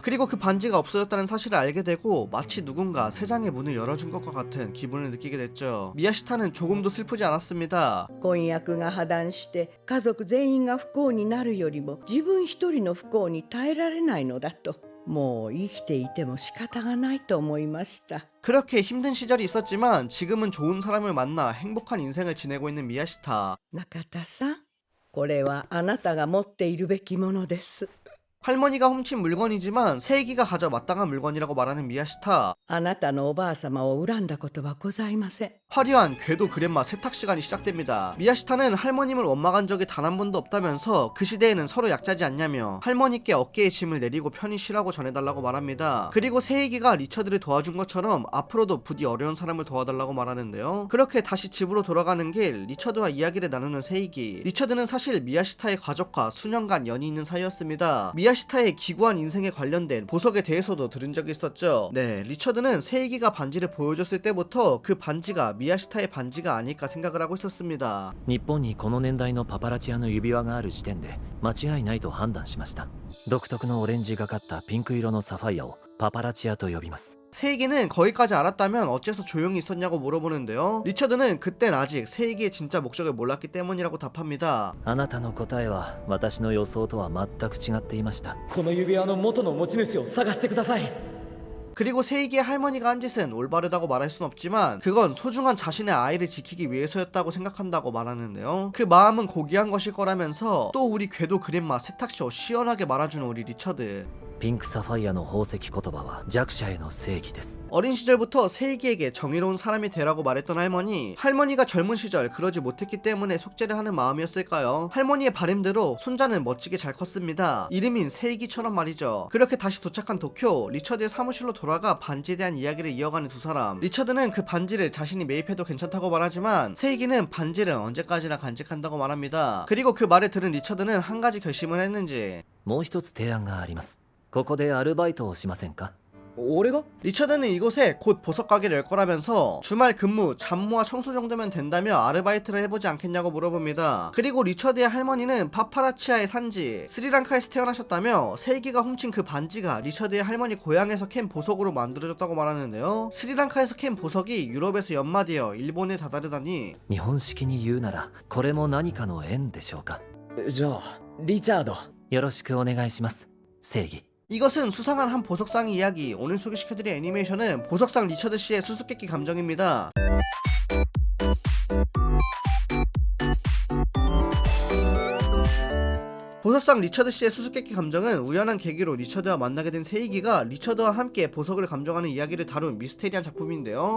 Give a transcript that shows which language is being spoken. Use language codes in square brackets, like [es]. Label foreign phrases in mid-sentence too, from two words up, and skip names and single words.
[ko] 그리고 그 반지가 없어졌다는 사실을 알게 되고 마치 누군가 세상의 문을 열어준 것과 같은 기분을 느끼게 됐죠. 미야시타는 조금도 슬프지 않았습니다. [ja] 婚約が破談して家族全員が不幸になるよりも自分一人の不幸に耐えられないのだと、もう生きていても仕方がないと思いました。 [ko] 그렇게 힘든 시절이 있었지만 지금은 좋은 사람을 만나 행복한 인생을 지내고 있는 미야시타. [ja] 中田さん、これはあなたが持っているべきものです。 [ko] 할머니가 훔친 물건이지만 세이기가 가져 마땅한 물건이라고 말하는 미야시타. [ja] あなたのおばあ様を恨んだことはございません。 [ko] 화려한 궤도 그랜마 세탁 시간이 시작됩니다. 미야시타는 할머님을 원망한 적이 단 한 번도 없다면서 그 시대에는 서로 약자지 않냐며 할머니께 어깨에 짐을 내리고 편히 쉬라고 전해달라고 말합니다. 그리고 세이기가 리처드를 도와준 것처럼 앞으로도 부디 어려운 사람을 도와달라고 말하는데요. 그렇게 다시 집으로 돌아가는 길 리처드와 이야기를 나누는 세이기. 리처드는 사실 미야시타의 가족과 수년간 연이 있는 사이였습니다. 미야시타의 기구한 인생에 관련된 보석에 대해서도 들은 적이 있었죠. 네, 리처드는 세이기가 반지를 보여줬을 때부터 그 반지가 미야시타의 반지가 아닐까 생각을 하고 있었습니다. [ja] 日本にこの年代のパパラチアの指輪がある時点で間違いないと判断しました。独特のオレンジがかったピンク色のサファイアをパパラチアと呼びます。 [ko] 세이기는 거기까지 알았다면 어째서 조용히 있었냐고 물어보는데요. 리처드는 그땐 아직 세이기의 진짜 목적을 몰랐기 때문이라고 답합니다. [ja] あなたの答えは私の予想とは全く違っていました。この指輪の元の持ち主を探してください。 [ko] 그리고 세이기의 할머니가 한 짓은 올바르다고 말할 순 없지만 그건 소중한 자신의 아이를 지키기 위해서였다고 생각한다고 말하는데요. 그 마음은 고귀한 것일 거라면서 또 우리 궤도 그랜마 세탁쇼 시원하게 말아주는 우리 리처드. [ja] ピンクサファイアの宝石言葉は弱者への正義です。 [ko] 어린 시절부터 세이기에게 정의로운 사람이 되라고 말했던 할머니가 젊은 시절 그러지 못했기 때문에 속죄를 하는 마음이었을까요? 할머니의 바램대로 손자는 멋지게 잘 컸습니다. 이름인 세이기처럼 말이죠. 그렇게 다시 도착한 도쿄, 리처드의 사무실로 돌아가 반지에 대한 이야기를 이어가는 두 사람. 리처드는 그 반지를 자신이 매입해도 괜찮다고 말하지만 세이기는 반지를 언제까지나 간직한다고 말합니다. 그리고 그 말을 들은 리처드는 한 가지 결심을 했는지. [ja] もう一つ提案があります。ここでアルバイトをしませんか？俺が？ [ko] 리처드는 이곳에 곧 보석 가게를 열 거라면서 주말 근무, 잡무와 청소 정도면 된다며 아르바이트를 해보지 않겠냐고 물어봅니다. 그리고 리처드의 할머니는 파파라치아의 산지 스리랑카에서 태어나셨다며 세이기가 훔친 그 반지가 리처드의 할머니 고향에서 캔 보석으로 만들어졌다고 말하는데요. 스리랑카에서 캔 보석이 유럽에서 연마되어 일본에 다다르다니. [ja] 日本式に言うならこれも何かの縁でしょうか。じゃあリチャード。よろしくお願いします。正義。 [ko] 이것은 수상한 한 보석상의 이야기. 오늘 소개시켜드릴 애니메이션은 보석상 리처드 씨의 수수께끼 감정입니다. 보석상 리처드 씨의 수수께끼 감정은 우연한 계기로 리처드와 만나게 된 세이기가 리처드와 함께 보석을 감정하는 이야기를 다룬 미스테리한 작품인데요.